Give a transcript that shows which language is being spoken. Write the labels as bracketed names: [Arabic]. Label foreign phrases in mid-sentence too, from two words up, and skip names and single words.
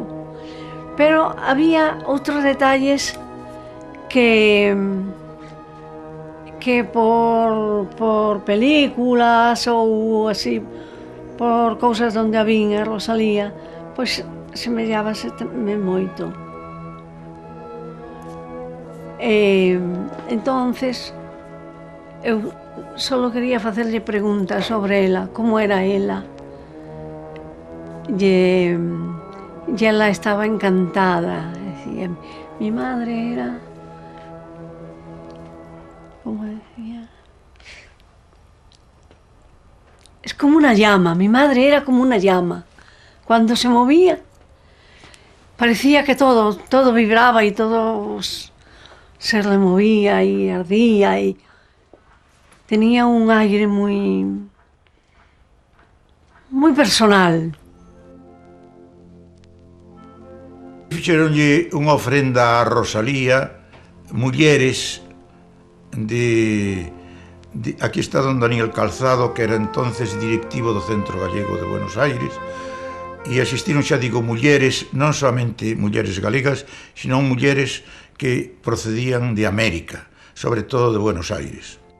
[Galician] Pero había outros detalles que por películas ou así, por cousas onde a vin a Rosalía, pois semellábaseme moito. Entonces, eu só quería facerlle preguntas sobre ela, como era ela. E ela estaba encantada. [Spanish] Decía, mi madre era... como decía... Es como una llama, mi madre era como una llama. Cuando se movía, parecía que todo vibraba y todo se removía y ardía y tenía un aire muy personal. [Galician] Fixeronlle unha ofrenda a Rosalía, mulleres aquí está don Daniel Calzado, que era entonces directivo do Centro Gallego de Buenos Aires, e asistiron, xa digo, mulleres, non somente mulleres galegas, sino mulleres que procedían de América, sobre todo de Buenos Aires.